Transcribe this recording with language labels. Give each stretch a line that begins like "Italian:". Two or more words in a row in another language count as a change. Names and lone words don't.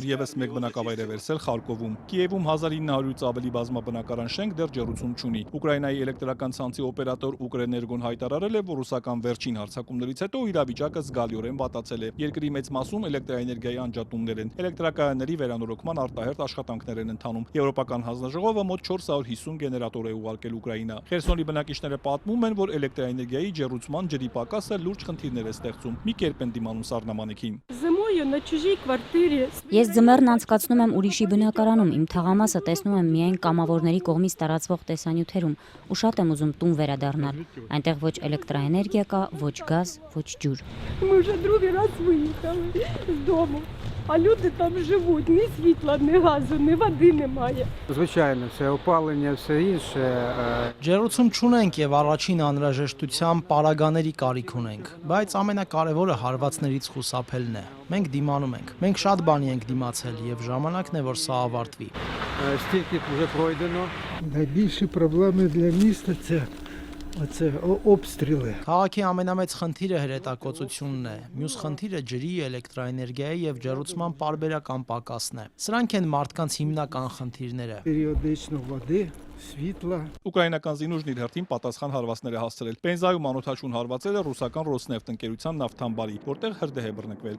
Armenian: որ եւս մեկ բնակավայր է վերցել Խարկովում։ Կիևում 1900-ից ավելի բազմաբնակարան շենք դեռ ջերուցում չունի։ Ուկրաինայի էլեկտրական ցանցի օպերատոր Ուկրեներգոն հայտարարել է, որ ռուսական վերջին հարձակումներից հետո իրավիճակը զգալիորեն վատացել է։ Երկրի մեծ մասում էլեկտրաէներգիայի անջատումներ են։ Էլեկտրակայանների վերանորոգման արտահերթ աշխատանքներ են ընթանում։ Եվրոպական հանձնաժողովը մոտ 450 գեներատոր է ուղարկել Ուկրաինա։ Խերսոնի բնակիչները պատմում են, որ էլեկտրաէներգիայի ջերուցման ջրի պակասը լուրջ խնդիրներ է ստեղծում։ Մի կերպ են դիմանում սառնամանիքին։ Ես ձմեռն անցկացնում եմ ուրիշի բնակարանում, իմ թաղամասը տեսնում եմ միայն կամավորների կողմից տարածվող տեսանյութերում ու շատ եմ ուզում տուն վերադառնալ։ Այնտեղ ոչ էլեկտրաէներգիա կա, ոչ գազ, ոչ ջուր։
Ukrainian: А люди там живуть, ні світла, ні газу, ні води немає. Звичайно, все опалення, все інше.
Armenian: Ջերուցում չունենք եւ առաջին անհրաժեշտության պարագաների կարիք ունենք, բայց ամենակարևորը հարվածներից խուսափելն է։ Մենք դիմանում ենք։ Մենք շատ բանի ենք դիմացել եւ ժամանակն է, որ սա ավարտվի։
Ukrainian: Стільки вже пройдено. Найбільші проблеми для міста це обстріли.
Armenian: Քաղաքի ամենամեծ խնդիրը հրետակոծությունն է։ Մյուս խնդիրը ջրի, էլեկտրաէներգիայի եւ ջերուցման պարբերական պակասն է։ Սրանք են մարդկանց հիմնական խնդիրները։
Ukrainian: Періодично води, світла.
Armenian: Ուկրաինական զինուժն իր հերթին պատասխան հարվածներ է հասցրել։ Պենզայում անօթաչուն հարվածել է ռուսական Ռոսնեֆտ ընկերության նավթամբարի, որտեղ հրդեհ է բռնկվել։